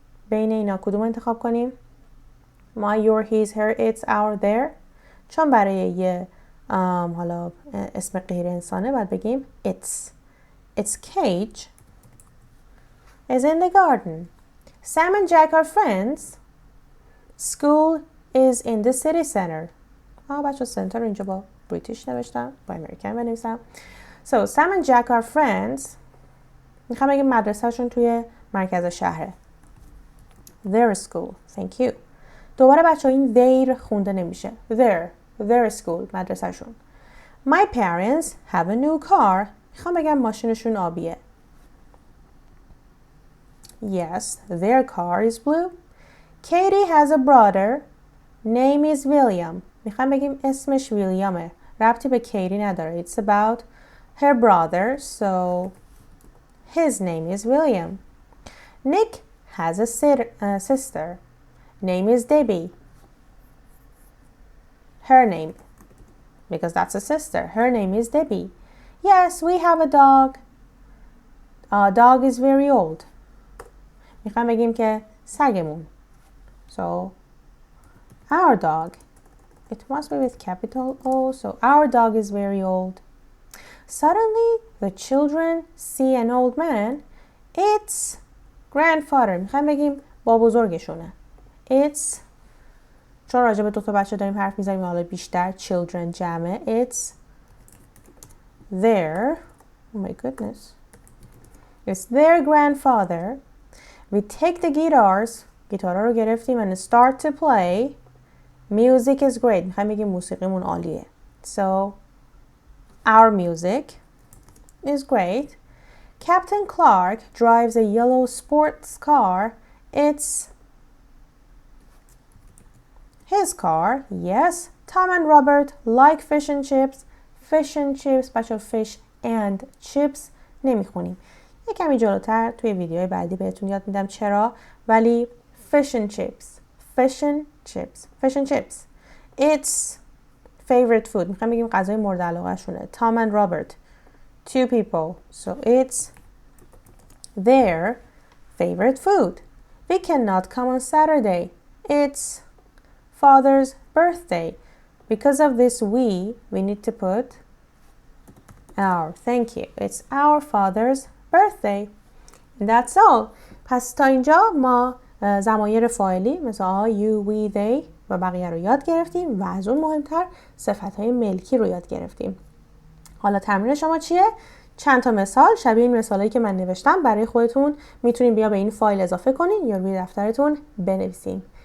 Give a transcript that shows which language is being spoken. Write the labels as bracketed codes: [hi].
[fa] بین اینا کدوم انتخاب کنیم؟ [en] My, your, his, her, its, our, their. [fa] چون برای یه حالا اسم غیر انسانه باید بگیم its. [en] Its cage is in the garden. Sam and Jack are friends. School is in the city center. [fa] بچه سنتر رو اینجا با بریتیش نوشتم. با امریکن بنویسم. [en] So Sam and Jack are friends. [fa] میخوام بگیم مدرسهشون توی مرکز شهره. [en] Their school. Thank you. [fa] دوباره بچه این their خونده نمیشه. [en] Their school. [fa] مدرسهشون. [en] My parents have a new car. [fa] میخوام بگم ماشینشون آبیه. [en] Yes, their car is blue. Katie has a brother. Name is William. [fa] میخوام بگیم اسمش ویلیامه. ربطی به کیتی نداره. [en] It's about her brother, so his name is William. Nick has a sister. Name is Debbie. Her name, because that's a sister. Her name is Debbie. Yes, we have a dog. Our dog is very old. [fa] میخوام بگیم که سگمون. [en] So, our dog. It must be with capital O. So, our dog is very old. Suddenly, the children see an old man. It's grandfather. [fa] میخوام بگیم با بزرگشونه. It's چون راجع به دو تا بچه داریم حرف میزنیم حالا بیشتر children جمعه. [en] It's their, oh my goodness, it's their grandfather. We take the guitars, [fa] گیتارا رو گرفتیم [en] and start to play. Music is great. [fa] میخوایم بگیم موسیقیمون عالیه. [en] So our music is great. Captain Clark drives a yellow sports car. It's his car. Yes, Tom and Robert like fish and chips. Fish and chips بچه fish and chips [fa] نمیخونیم. یه کمی جلوتر توی ویدیوهای بعدی بهتون یاد میدم چرا، ولی fish and chips. [en] Fish and chips. Fish and chips. It's favorite food. [fa] میخوایم بگیم غذای مورد علاقه شونه. [en] Tom and Robert. Two people. So it's their favorite food. We cannot come on Saturday. It's father's birthday. Because of this we need to put our. Thank you. It's our father's birthday. And that's all. [fa] پس تا اینجا ما ضمایر فاعلی مثل you, we, they و بقیه رو یاد گرفتیم و از اون مهمتر صفت‌های ملکی رو یاد گرفتیم. حالا تمرین شما چیه؟ چند تا مثال شبیه این مثالایی که من نوشتم برای خودتون میتونین بیا به این فایل اضافه کنین یا روی دفترتون بنویسین.